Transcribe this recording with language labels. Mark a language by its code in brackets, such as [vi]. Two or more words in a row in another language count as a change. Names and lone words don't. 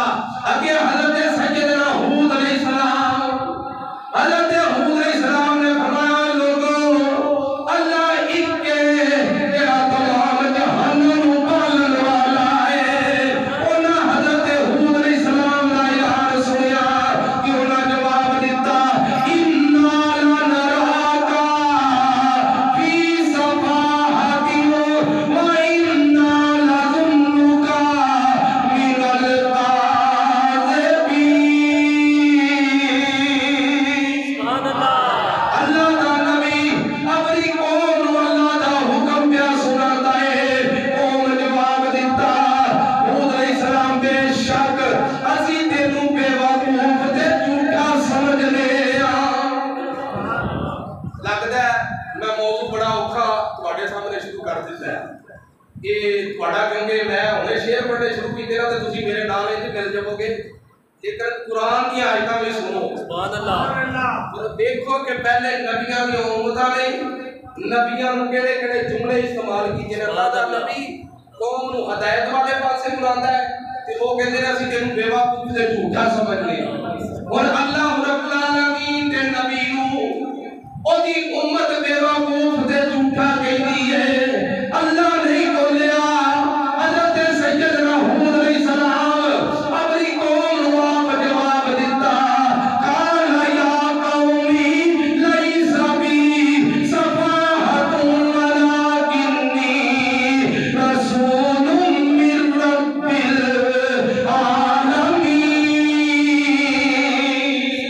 [pa] اگے حضرت سیدنا ہود علیہ السلام حضرت ہود علیہ السلام نے فرمایا لوگوں اللہ ایک کے تیرا تمام جہنم پالن والا ہے انہاں حضرت ہود علیہ السلام دا اعلان سنیا کہ انہاں جواب دیتا [ar] انا لنراک فی صفاحۃ وَإِنَّا لَظُنُّكَ مِنَ الْكَاذِبِينَ سبحان اللہ [pa] اللہ دا نبی اپنی قوم نو اللہ دا حکم پیا سناتا ہے قوم جواب دیتا ہود علیہ السلام بے شک اسی تینوں بے وقوف تے جھوٹا سمجھنے ہاں لگدا ہے میں موضوع بڑا اوکھا تواڈے سامنے شروع کر دتا ہے یہ تواڈا کیونکہ میں ہنے شعر پڑھنے شروع کیتے نا تے تسی میرے نال وچ مل جاؤ گے لیکن قرآن کی آیتاں بھی سنو [ar] سبحان اللہ [pa] اور دیکھو کہ پہلے نبیاں دی امتاں نے نبیاں نو کیڑے کیڑے جملے استعمال کیتے نے اللہ دا نبی قوم نو ہدایت والے پاسے بلاندا ہے تے او کہندے نے اسی تینوں بے وقوف تے جھوٹا سمجھنے اور اللہ رب العالمین دے نبی نو او دی امت بے وقوف تے جھوٹا کہندی ہے اللہ نہیں بولیا حضرت سیدنا ہود علیہ السلام اپنی قوم نو آپ جواب دیتا [ar] قال یا قومی لیس بی صفاحۃ ولکنی رسول من رب العالمین